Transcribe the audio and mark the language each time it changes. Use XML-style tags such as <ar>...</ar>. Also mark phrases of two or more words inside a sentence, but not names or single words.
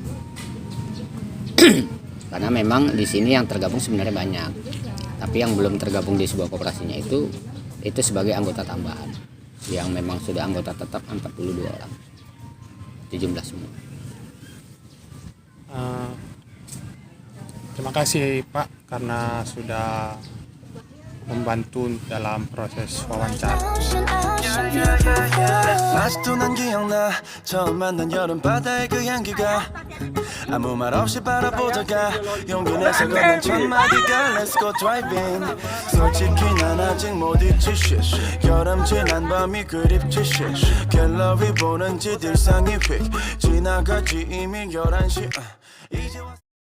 <id>Karena memang di sini yang tergabung sebenarnya banyak, tapi yang belum tergabung di sebuah koperasinya itu sebagai anggota tambahan, yang memang sudah anggota tetap 42 orang. Itu jumlah semua. Terima kasih Pak karena sudah membantu dalam proses wawancara.</id> <ko>아직도 난 기억나 처음 만난 여름바다의 그 향기가 아무 말 없이 바라보다가 용기 내서 건넨 첫 마디가</ko> <en>Let's go driving</en> <ko>솔직히 난 아직 못 잊지 shit 여름 지난 밤이 그립지 shit 갤러리 보는 짓 일상이 휙 지나갔지 이미 11시 이제</ko>